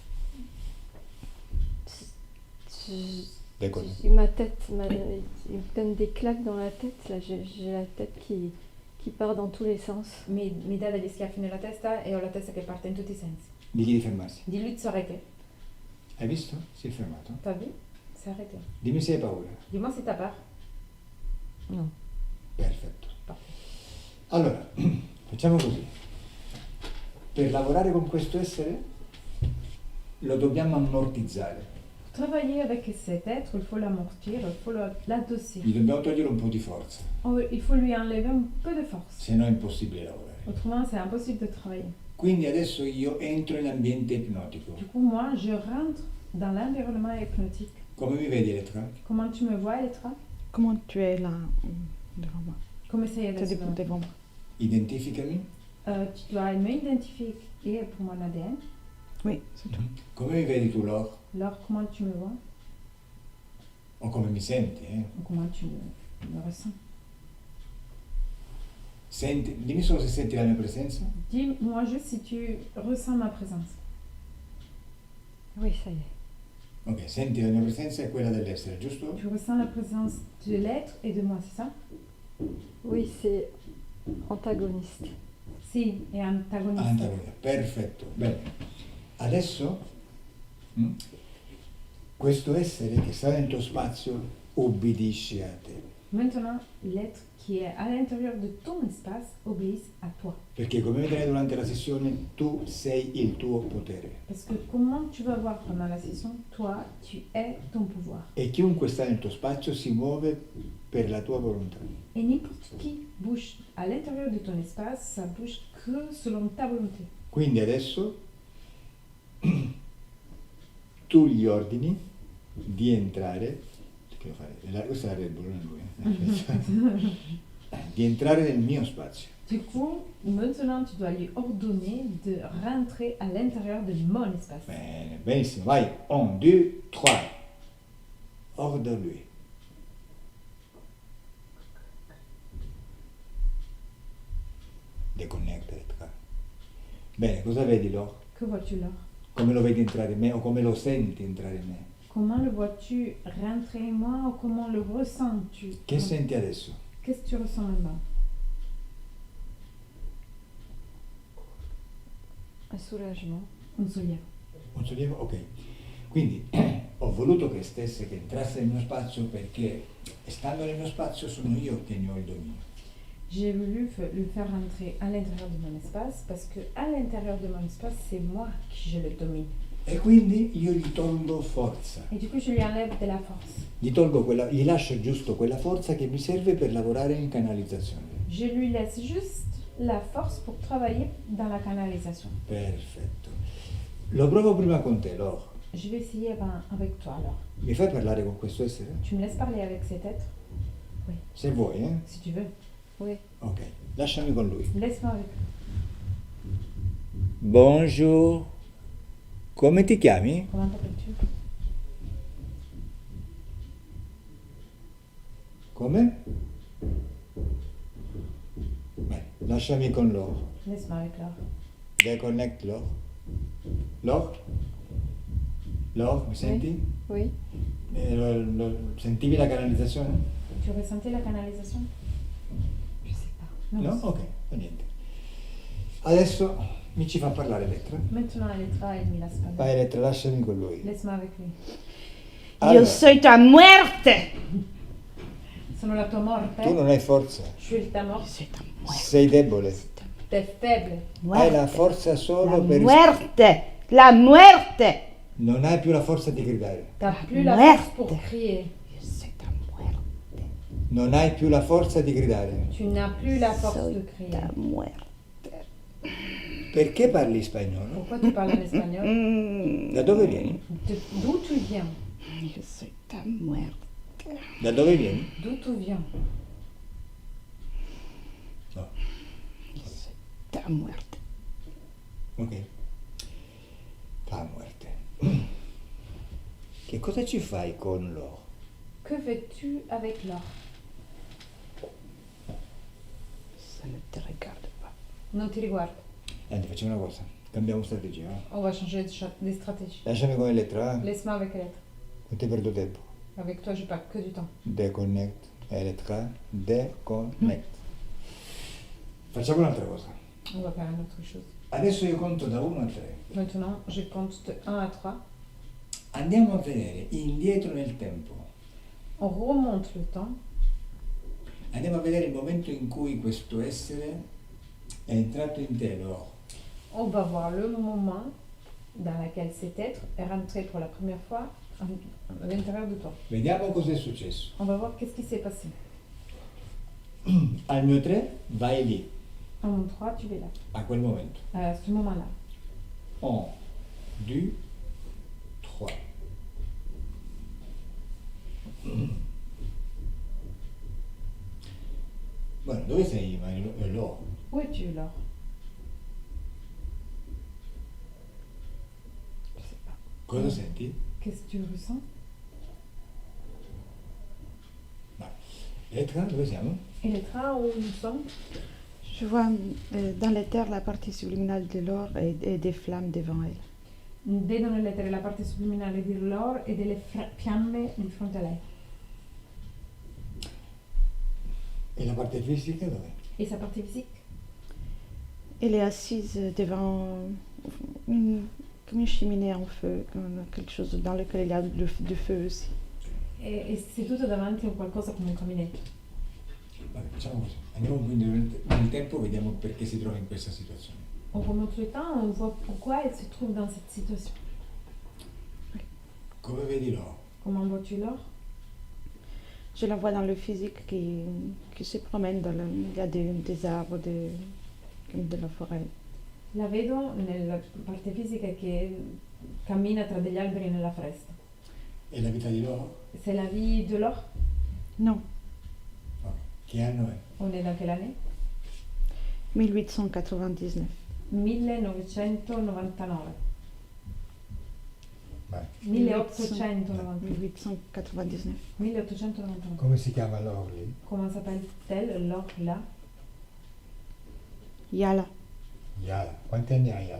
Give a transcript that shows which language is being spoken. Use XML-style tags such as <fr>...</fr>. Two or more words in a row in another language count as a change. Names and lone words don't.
<fr>D'accord. Ma tête, il me donne des claques dans la tête. Là, j'ai la tête qui part dans tous les sens.</fr> <it>Mi dà degli schiaffi nella testa e ho la testa che parte in tutti i sensi. Digli di fermarsi.</it> <fr>Di lui de s'arrêter.</fr> <it>Hai visto? Si è fermato.</it> <fr>T'as vu? C'est arrêté.</fr> <it>Dimmi se hai paura.</it> <fr>Dis-moi si t'as peur. Non.</fr> <it>Perfetto.</it> <fr>Parfait.</fr> <it>Allora, facciamo così. Per lavorare con questo essere lo dobbiamo ammortizzare.</it> <fr>Pour travailler avec cet être, il faut l'amortir, il faut l'adosser.</fr> <it>Gli dobbiamo togliere un po' di forza,</it> <fr>Il faut lui enlever un peu de force.</fr> <it>se no è impossibile lavorare.</it> <fr>Autrement, c'est impossible de travailler.</fr> <it>Quindi adesso io entro in ambiente ipnotico.</it> <fr>Du coup, moi, je rentre dans l'environnement hypnotique.</fr> <it>Come mi vedi, Elettra?</it> <fr>Comment tu me vois, Elettra? Comment tu es là devant moi?</fr> <it>Come sei</it> <fr>Tu</fr> <it>adesso?</it> <fr>es devant moi.</fr> <it>Identificami.</it> <fr>Tu dois me identifier pour mon ADN. Oui, c'est tout.</fr> <it>Come mi vedi tu, Lor?</it> <fr>Alors, comment tu me vois?</fr> <it>O come mi senti, eh?</it> <fr>Ou comment tu me ressens?</fr> <it>Senti, dimmi solo se senti la mia presenza.</it> <fr>Dis-moi juste si tu ressens ma présence. Oui, ça y est.</fr> <it>Ok, senti la mia presenza e quella dell'essere, giusto?</it> <fr>Tu ressens la présence de l'être et de moi, c'est ça? Oui, c'est antagoniste.</fr> <it>Si, è antagonista. Antagonista, perfetto. Bene. Adesso questo essere che sta nel tuo spazio ubbidisce a te.</it> <fr>Maintenant, l'être qui est à l'intérieur de ton espace obéisse à toi.</fr> <it>Perché come vedrai durante la sessione, tu sei il tuo potere.</it> <fr>Parce que comment tu vas voir pendant la session, toi, tu es ton pouvoir.</fr> <it>E chiunque sta nel tuo spazio si muove per la tua volontà.</it> <fr>Et n'importe qui bouge à l'intérieur de ton espace, ça bouge que selon ta volonté.</fr> <it>Quindi adesso tu gli ordini di entrare, che devo fare? Questa è la Red Bull, non lui, di entrare nel mio spazio.</it> <fr>Du coup, maintenant, tu dois lui ordonner de rentrer à l'intérieur de mon espace.</fr> <it>Bene, benissimo, vai. 1, 2, 3. Ordine-lui. Deconnecta Elettra. Bene, cosa vedi Lor?</it> <fr>Que vois-tu là?</fr> <it>Come lo vedi entrare in me o come lo senti entrare in me?</it> <fr>Comment le vois-tu rentrer en moi ou comment le ressens-tu?</fr> <it>Che senti adesso?</it> <fr>Qu'est-ce que tu ressens maintenant? Un soulagement.</fr> <it>Un sollievo. Un sollievo? Ok. Quindi ho voluto che stesse, che entrasse nel mio spazio perché stando nel mio spazio sono io che ne ho il dominio.</it> <fr>J'ai voulu le faire rentrer à l'intérieur de mon espace parce que à l'intérieur de mon espace, c'est moi qui je le domine.</fr> <it>E quindi io gli tolgo forza,</it> <fr>Et du coup, je lui enlève de la force.</fr> <it>gli lascio giusto quella forza che mi serve per lavorare in canalizzazione.</it> <fr>Je lui laisse juste la force pour travailler dans la canalisation.</fr> <it>Perfetto. Lo provo prima con te, Lor.</it> <fr>Je vais essayer avec toi alors.</fr> <it>Mi fai parlare con questo essere?</it> <fr>Tu me laisses parler avec cet être?</fr> <it>Se vuoi,</it> <fr>Si tu veux. Oui.</fr> <it>Ok, lasciami con lui.</it> <fr>Laisse-moi avec. Bonjour.</fr> <it>Come ti chiami?</it> <fr>Comment t'appelles-tu?</fr> <it>Come? Beh, lasciami con Lor.</it> <fr>Laisse-moi avec Laure.</fr> <it>Deconnect Lor. Lor? Lor, mi senti?</it> <fr>Oui.</fr> <it>Sentivi la canalizzazione?</it> <fr>Tu ressentais la canalisation? Je sais pas. Non.</fr> <it>No? Ok, fa niente. Adesso mi ci fa parlare Elettra.</it> <fr>Maintenant, Elettra, elle me laisse parler.</fr> <it>Vai Elettra, lasciami con lui.</it> <fr>Laisse-moi avec lui.</fr> <it>Allora,</it> <es>Io soy tua muerte.</es> <it>Sono la tua morte. tu non hai forza,</it> <fr>Je suis ta morte.</fr> <es>Soy tua muerte.</es> <it>sei debole.</it> <fr>T'es faible.</fr> <it>Hai la forza solo</it> <es>La</es> <it>per...</it> <es>muerte. La muerte.</es> <it>Non hai più la forza di gridare.</it> <fr>T'as plus la</fr> <es>Muerte.</es> <fr>force pour crier.</fr> <es>Io soy tua muerte.</es> <it>Non hai più la forza di gridare.</it> <fr>Tu n'as plus la force</fr> <es>Soy</es> <fr>de crier.</fr> <es>tua muerte.</es> <it>Perché parli spagnolo?</it> <fr>Pourquoi tu parles en espagnol? Mm.</fr> <it>Da dove vieni?</it> <fr>D'où tu viens?</fr> <es>Io soy tua muerte.</es> <it>Da dove vieni?</it> <fr>D'où tu viens?</fr> <es>No. Io soy tua muerte. Ok. La muerte.</es> <it>Che cosa ci fai con loro?</it> <fr>Que fais-tu avec l'or? Ça ne te regarde pas.</fr> <it>Non ti riguarda. Niente, facciamo una cosa. Cambiamo strategia.</it> <fr>On va changer de stratégie.</fr> <it>Lasciami con Elettra.</it> <fr>Laisse-moi avec Elettra.</fr> <it>Non ti perdo tempo.</it> <fr>Avec toi, je perds que du temps.</fr> <it>Deconnect. Elettra. Deconnect. Facciamo un'altra cosa.</it> <fr>On va faire une autre chose.</fr> <it>Adesso io conto da 1 a 3.</it> <fr>Maintenant, je compte de 1 à 3.</fr> <it>Andiamo a vedere indietro nel tempo.</it> <fr>On remonte le temps.</fr> <it>Andiamo a vedere il momento in cui questo essere è entrato in te, Loro.</it> <fr>On va voir le moment dans lequel cet être est rentré pour la première fois à l'intérieur de toi.</fr> <it>Vediamo cosa è successo.</it> <fr>On va voir qu'est-ce qui s'est passé.</fr> <it>Al mio 3 vai lì,</it> <fr>À mon 3, tu es là.</fr> <it>a quel momento.</it> <fr>À ce moment-là.</fr> <it>1, 2, 3. Bueno, dove sei? Ma è Loro.</it> <fr>Où es-tu, Laure? Je sais pas.</fr> <it>Cosa senti?</it> <fr>Qu'est-ce que tu ressens?</fr> <it>Elettra, dove siamo?</it> <fr>Elettra, où nous sommes? Je vois dans l'éther la partie subliminale de l'or et des flammes devant elle.</fr> <it>Vedo nell'etere la parte subliminale di Laure e delle fiamme di fronte a lei. E la parte fisica dov'è?</it> <fr>Et sa partie physique? Elle est assise devant comme une cheminée en feu, comme quelque chose dans lequel il y a du feu aussi.</fr> <it>È seduta davanti a qualcosa come un caminetto. Vabbè, facciamo così. Andiamo quindi nel tempo, vediamo perché si trova in questa situazione.</it> <fr>On remonte le temps, on voit pourquoi elle se trouve dans cette situation.</fr> <it>Come vedi Loro?</it> <fr>Comment vois-tu Laure? Je la vois dans le physique qui se promène il y a des arbres, comme de la forêt.</fr> <it>La vedo nella parte fisica che cammina tra degli alberi nella foresta. E la vita di Loro?</it> <fr>C'est la vie de Laure? Non,</fr> <it>Ok. Che anno è?</it> <fr>On est dans quelle année? 1899. 1999.</fr> <it>Vai. 1899. 1899. 1899. Come si chiama l'oro lì?</it> <fr>Comment s'appelle-t-elle l'or là?</fr> <it>Yala, Yala. Quanti anni ha Yala?</it>